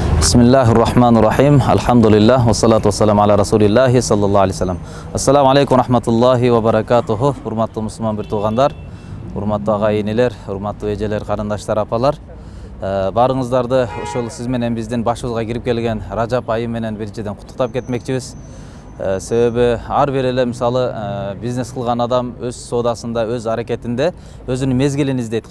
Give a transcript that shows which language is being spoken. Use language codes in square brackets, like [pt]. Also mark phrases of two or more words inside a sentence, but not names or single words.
[ar] Bismillahirrahmanirrahim. Alhamdulillah. والصلاة والسلام على رسول الله صلى الله عليه وسلم السلام عليكم رحمة الله وبركاته. [ky] Урматтуу мусулман бир туугандар, урматтуу агайынелер, урматтуу эжелер, карындаштар, апалар. Барыңыздарды ошол сиз менен биздин башыбызга кирип келген Ражап айы менен биринчиден куттуктап кетмекчибиз. Себеби ар бир эле мисалы бизнес кылган адам өз соодасында, өз аракетинде өзүнүн мезгилин издейт.